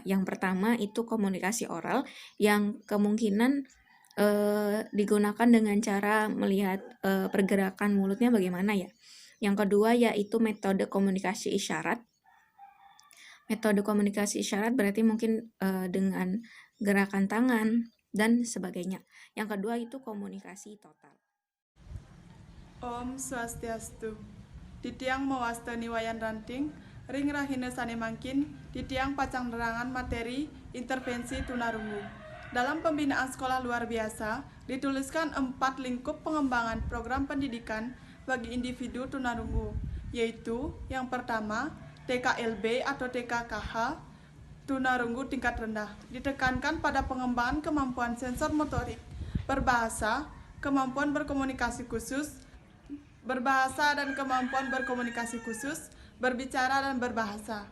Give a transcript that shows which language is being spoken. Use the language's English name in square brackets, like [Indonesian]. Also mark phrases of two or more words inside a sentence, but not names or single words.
[Indonesian] Yang pertama itu komunikasi oral yang kemungkinan digunakan dengan cara melihat pergerakan mulutnya bagaimana ya. Yang kedua yaitu metode komunikasi isyarat. Metode komunikasi isyarat berarti mungkin dengan gerakan tangan dan sebagainya. Yang kedua itu komunikasi total. [Balinese] Om Swastiastu. Titiang mewastani wayan ranting, ring rahina sane mangkin, titiang pacang nerangan materi intervensi tunarungu. [Indonesian] Dalam pembinaan sekolah luar biasa, dituliskan 4 lingkup pengembangan program pendidikan bagi individu tunarungu, yaitu yang pertama, TKLB atau TKKH, tunarungu tingkat rendah, ditekankan pada pengembangan kemampuan sensor motorik, berbahasa, kemampuan berkomunikasi khusus, berbahasa dan kemampuan berkomunikasi khusus, berbicara dan berbahasa.